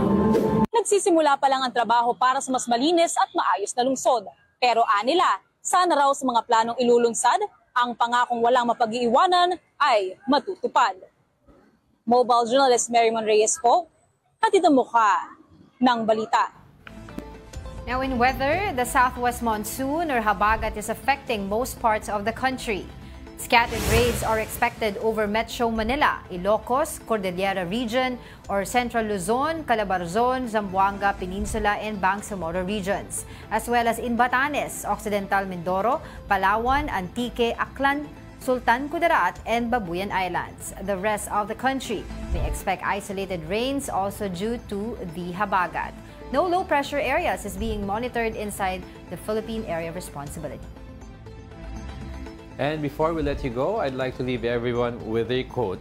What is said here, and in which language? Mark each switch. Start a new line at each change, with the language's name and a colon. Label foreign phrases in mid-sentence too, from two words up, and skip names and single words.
Filipino: Nagsisimula pa lang ang trabaho para sa mas malinis at maayos na lungsod. Pero anila, sana raw sa mga planong ilulunsad, ang pangakong walang mapag-iiwanan ay matutupad. Mobile journalist Merymon Reyes po, hatid ang mukha ng balita.
English: Now in weather, the southwest monsoon or habagat is affecting most parts of the country. Scattered rains are expected over Metro Manila, Ilocos, Cordillera Region, or Central Luzon, Calabarzon, Zamboanga Peninsula, and Bangsamoro regions, as well as in Batanes, Occidental Mindoro, Palawan, Antique, Aklan, Sultan Kudarat, and Babuyan Islands. The rest of the country may expect isolated rains also due to the habagat. No low-pressure areas is being monitored inside the Philippine Area of Responsibility. And before we let you go, I'd like to leave everyone with a quote.